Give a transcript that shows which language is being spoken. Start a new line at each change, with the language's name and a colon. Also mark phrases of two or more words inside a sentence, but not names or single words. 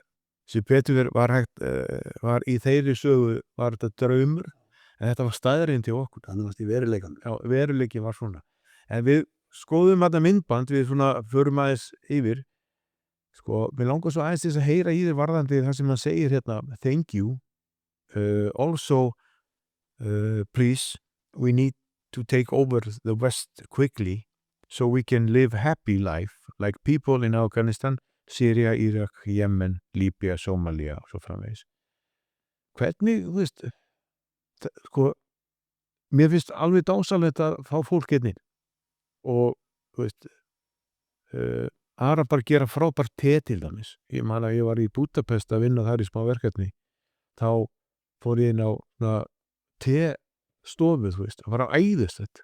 Icelandic: Sem betur var í þeirri sögu var þetta draumur, en þetta var staðurinn til okkur. Þannig varst í veruleikanum. Já, veruleikin var svona. En við skoðum þetta myndband, við svona förum aðeins yfir. Sko, mér langar svo aðeins til þess að heyra í þér varðandi það sem hann segir hérna,
English: thank you. Also, please, we need to take over the West quickly so we can live happy life like people in Afghanistan, Syria, Iraq, Yemen, Libya, Somalia
Icelandic: og svo framvegis. Hvernig, þú veist, sko, mér finnst alveg dásalegt að fá fólk inn og, þú veist, Arabar gera frábært te til dæmis. Ég man að ég var í Budapest að vinna þar í smá verkefni. Þá fór ég inn á te-stofu, þú veist, það var æðislegt.